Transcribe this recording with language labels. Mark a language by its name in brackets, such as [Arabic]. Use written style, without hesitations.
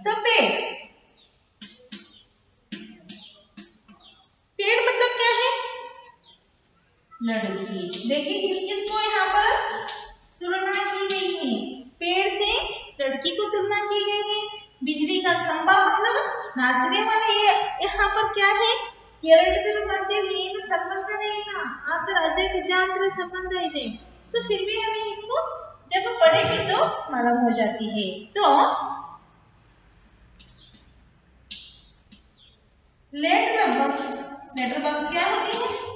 [Hindi] तो पेड़, पेड़ मतलब क्या है? लड़की। देखिए किस किस को यहाँ पर तुलना की गई है? पेड़ से लड़की को तुलना की गई है। बिजली का खंबा मतलब नाचने वाले। ये यहाँ पर क्या है? [Kannada] ಎರಡರ ಮಧ್ಯೆ ಏನು ಸಂಬಂಧನೇ ಇಲ್ಲ, ಆತರ ಅಜಗಜಾಂತರ संबंध ಇದೆ। [Hindi] सो फिर भी हमें इसको जब पढ़ेंगे तो मालूम हो जाती है। तो लेटर बॉक्स, लेटर बॉक्स क्या होती है?